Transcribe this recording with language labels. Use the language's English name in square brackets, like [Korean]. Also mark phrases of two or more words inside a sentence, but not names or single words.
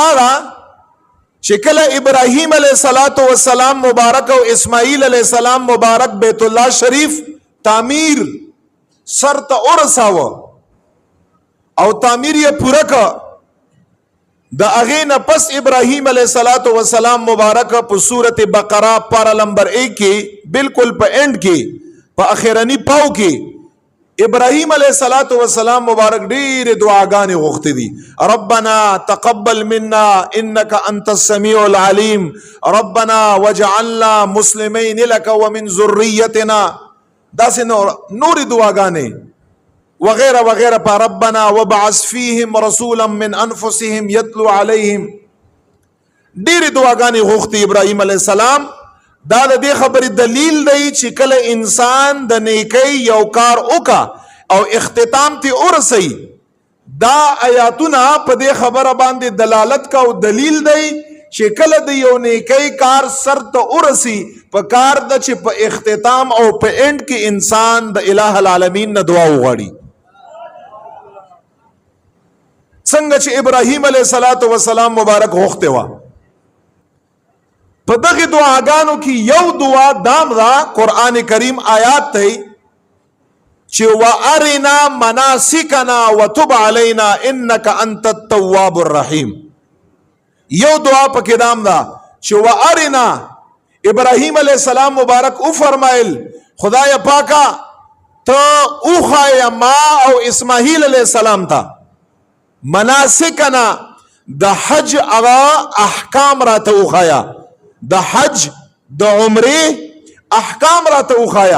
[Pashto] ده چې کله ابراهیم [Arabic] علیه السلام [Pashto] مبارک او اسماعیل [Arabic] علیه السلام [Pashto] مبارک بیت الله شریف تعمیر سر ته ورساوه او تعمیر یې پوره که، د هغې نه پس ابراهیم [Arabic] علیه السلام [Pashto] مبارک په صورت بقره پارا نمبر 1 کې بالکل په اینڈ کې په اخرنی پاو کې ابراهیم علیه السلام مبارک ډېرې دعاګانې غوښتې دي. [Arabic] ربنا تقبل منا انك انت السميع العليم ربنا وجعلنا مسلمين لك ومن ذريتنا [Pashto] داسې نورې دعاګانې وغیره وغیره په [Arabic] ربنا وبعث فیهم رسولا من انفسهم یتلو علیهم [Pashto] ډېرې دعاګانې غوښتي ابراهیم علیه السلام. دا د دې خبرې دلیل دی چې کله انسان د نیکۍ یو کار وکا او اختتام ته ورسي، دا آیاتونه په دې خبره باندې دلالت کا او دلیل دی چې کله د یو نیکۍ کار سر ته ورسي په کار د چې په اختتام او په اند کې انسان د الٰه العالمین نه دعا وغواړي. څنګه چې ابراهیم [Arabic] علیه السلام [Pashto] مبارک غوښته و په دغه دعاګانو کې یو دعا دام دا قرآن کریم آیات دی چې [Arabic] وارنا مناسکنا وتب علینا انک انت التواب الرحیم. [Pashto] یو دعا پکې دام دا چې وارنا ابراهیم [Arabic] علیه السلام [Pashto] مبارک او فرمایل خدای پاکا ته اوخایا ما او اسماعیل [Arabic] علیه السلام [Pashto] ته مناسکنا د حج اغا احکام را ته اوخایا، د حج د عمره احکام را ته اوخایا.